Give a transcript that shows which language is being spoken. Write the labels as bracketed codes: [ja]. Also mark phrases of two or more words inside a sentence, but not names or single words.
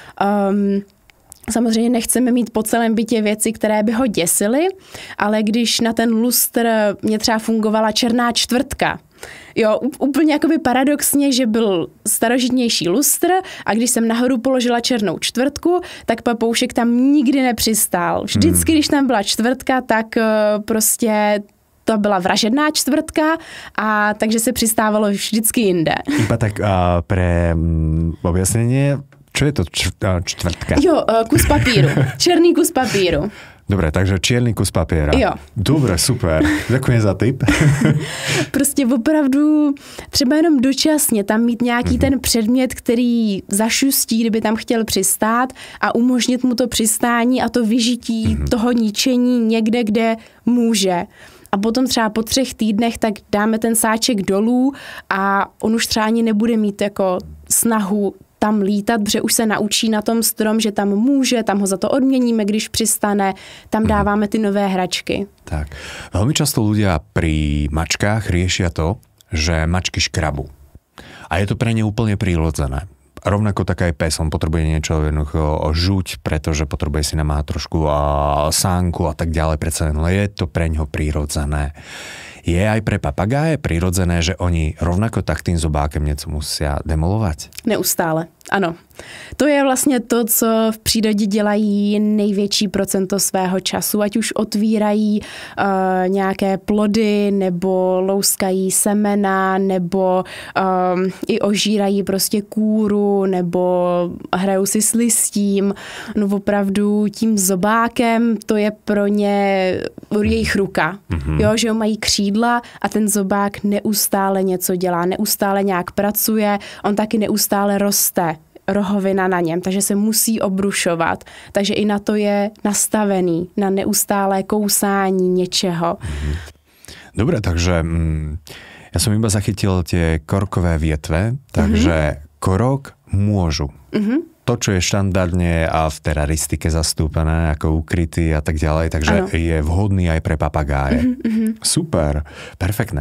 [cs] Samozřejmě nechceme mít po celém bytě věci, které by ho děsily, ale když na ten lustr mě třeba fungovala černá čtvrtka, jo, úplně jakoby paradoxně, že byl starožitnější lustr a když jsem nahoru položila černou čtvrtku, tak papoušek tam nikdy nepřistál. Vždycky, když tam byla čtvrtka, tak prostě to byla vražedná čtvrtka a takže se přistávalo vždycky jinde. [sk] Iba tak pre objasnenie, čo je to čtvrtka? [cs] Jo, kus papíru. Černý kus papíru. [sk] Dobre, takže čierny kus papiera. [cs] Jo. [sk] Dobre, super. Ďakujem za tip. [cs] Prostě opravdu třeba jenom dočasně tam mít nějaký ten předmět, který zašustí, kdyby tam chtěl přistát a umožnit mu to přistání a to vyžití toho ničení někde, kde může. A potom třeba po 3 týdnech tak dáme ten sáček dolů a on už třeba ani nebude mít jako snahu tam lítat, protože už se naučí na tom strom, že tam může, tam ho za to odměníme, když přistane, tam dáváme ty nové hračky. Tak. [sk] Veľmi často ľudia pri mačkách riešia to, že mačky škrabu. A je to pre ne úplne prírodzené. Rovnako tak aj pes, on potrebuje niečo jednoducho žuť, pretože potrebuje si namáhať trošku sánku a tak ďalej, predsa len je to pre ňoho prírodzené. Je aj pre papagáje prirodzené, že oni rovnako tak tým zobákem něco musia demolovať? [cs] Neustále, ano. To je vlastně to, co v přírodě dělají největší procento svého času, ať už otvírají nějaké plody, nebo louskají semena, nebo i ožírají prostě kůru, nebo hrajou si s listím. No opravdu tím zobákem to je pro ně jejich ruka. Jo, že mají křídla a ten zobák neustále něco dělá, neustále nějak pracuje, on taky neustále roste. Rohovina na něm, takže se musí obrušovat. Takže i na to je nastavený, na neustálé kousání něčeho. [sk] Dobre, takže ja som iba zachytil tie korkové vietve, takže korok môžu. To, čo je štandardne a v teraristike zastúpené, ako ukrytý a tak ďalej, takže je vhodný aj pre papagáje. Super, perfektné.